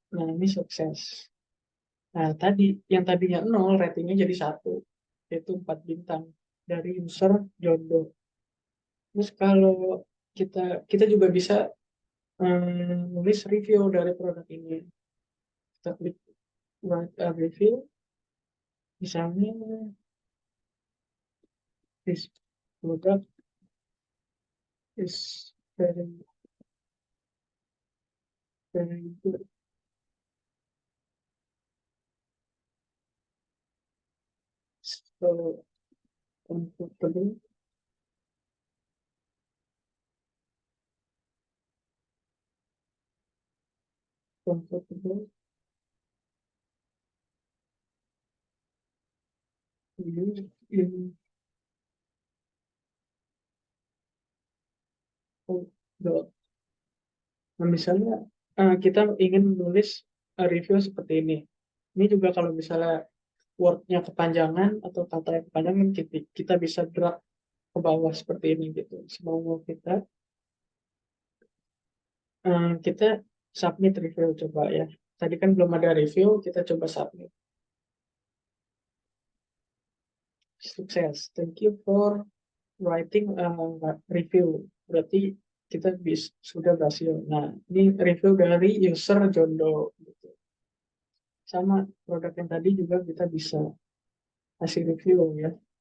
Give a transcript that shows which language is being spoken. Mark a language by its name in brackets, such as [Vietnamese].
[Indonesian] Nah, ini sukses. Nah, yang tadinya 0, ratingnya jadi 1, yaitu 4 bintang dari user Jondo. Terus kalau kita kita juga bisa nulis review dari produk ini. Kita klik [English] write a review, [Indonesian] misalnya [English] this product is very good. So comfortable, comfortable to use in outdoor. [Indonesian] Nah, misalnya kita ingin menulis review seperti ini. Ini juga kalau misalnya word-nya kepanjangan atau kata yang kepanjangan, kita bisa drag ke bawah seperti ini gitu. Semau kita, kita submit review coba ya. Tadi kan belum ada review, kita coba submit. Sukses. [English] Thank you for writing a review. [Indonesian] Berarti kita sudah berhasil. Nah, ini review dari user Jondo. Gitu. Sama produk yang tadi juga kita bisa kasih review ya.